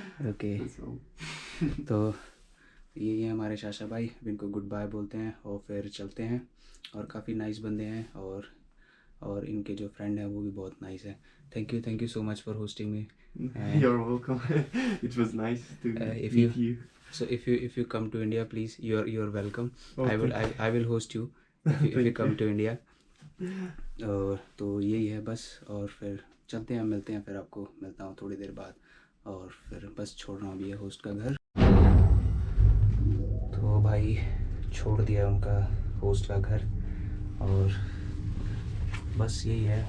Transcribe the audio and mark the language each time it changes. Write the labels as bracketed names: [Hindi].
[Hindi] Okay तो ये हमारे शाशा भाई, इनको गुड बाय बोलते हैं और फिर चलते हैं। और काफ़ी नाइस बंदे हैं और इनके जो फ्रेंड है वो भी बहुत नाइस है। [English] Thank you so much for hosting me. You're welcome. It was nice to meet you. So if you come to India, please, you're welcome. Okay. I will host you if you come to India. [Hindi] और तो यही है बस। और फिर चलते हैं, मिलते हैं, फिर आपको मिलता हूँ थोड़ी देर बाद। और फिर बस छोड़ रहा हूँ अभी होस्ट का घर। तो भाई छोड़ दिया उनका होस्ट का घर और बस यही है।